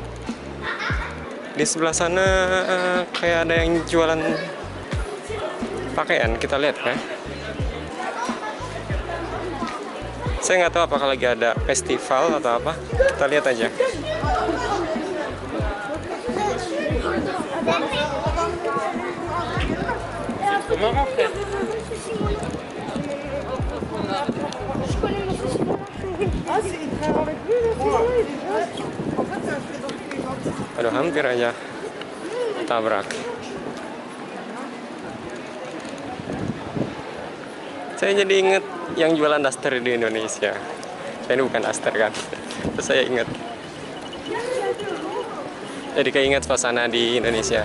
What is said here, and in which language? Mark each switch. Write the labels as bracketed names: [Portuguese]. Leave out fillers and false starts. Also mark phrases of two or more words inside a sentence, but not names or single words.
[Indonesian] Di sebelah sana kayak ada yang jualan pakaian, kita lihat kan. Saya nggak tahu apakah lagi ada festival atau apa. Kita lihat aja. [French] Marin, frère. Ah, c'est il travaille avec lui, le fils, il est jeune. En fait, c'est un pédophile. [Indonesian] Aduh, hampir aja tabrak. Saya jadi inget yang jualan daster di Indonesia. Saya ini bukan daster kan. Terus saya inget. Jadi keinget suasana di Indonesia.